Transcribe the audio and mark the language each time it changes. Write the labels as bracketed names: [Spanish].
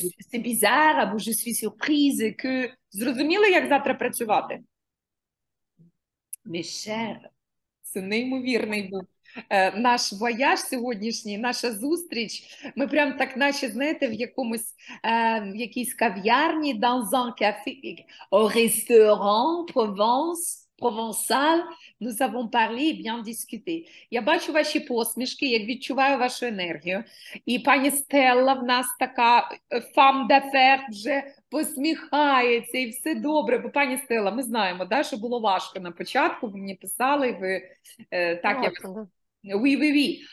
[French] C'est bizarre, [Ukrainian] або [French] je suis surprise que... [Ukrainian] Зрозуміли, як завтра працювати? [French] Mes chers, [Ukrainian] це неймовірний був наш вояж сьогоднішній, наша зустріч. Ми прям так, наче, знаєте, в якійсь кав'ярні, [French] dans un café, au restaurant, Provençal, nous avons parlé et bien discuté. [Ukrainian] Я бачу ваші посмішки, я відчуваю вашу енергію. І пані Стелла в нас така [French] femme d'affaires [Ukrainian] вже посміхається і все добре. Бо пані Стелла, ми знаємо, да, що було важко на початку, ви мені писали, ви так, я [French] Oui.